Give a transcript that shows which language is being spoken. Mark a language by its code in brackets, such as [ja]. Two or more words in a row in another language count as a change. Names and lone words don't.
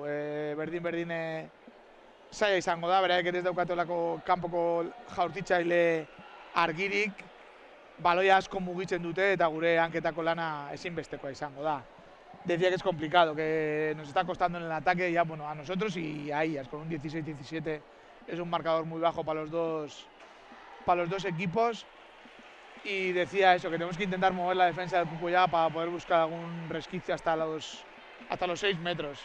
[eu] Berdin zaila izango da, beraiek ez daukatelako kanpoko jaurtitzaile argirik, baloia asko mugitzen dute eta gure hanketako lana ezinbestekoa izango da. [es] Decía que es complicado, que nos está costando en el ataque ya, bueno, a nosotros y a ellas, con un 16-17 es un marcador muy bajo para los dos equipos. Y decía eso, que tenemos que intentar mover la defensa del Kukuiaga para poder buscar algún resquicio hasta los 6 metros.